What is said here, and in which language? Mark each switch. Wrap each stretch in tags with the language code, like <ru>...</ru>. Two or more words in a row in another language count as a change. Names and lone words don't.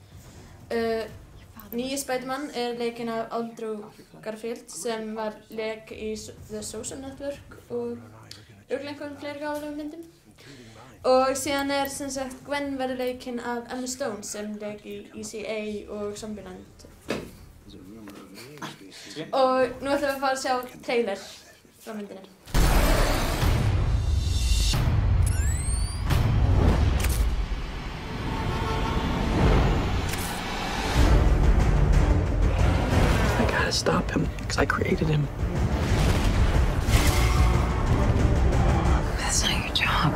<is>Nýji Spider-Man leikinn af Andrew Garfield sem var leik í The Social Network og örugglega einhverjum fleiri gáfulegum myndum. Og síðan sem sagt Gwen verður leikinn af Emma Stone sem leik í ECA og Zombieland. Og nú ætlum við að fara að sjá trailer frá myndinni.</is> <en>I gotta stop him, because I created him. That's not your job.</en>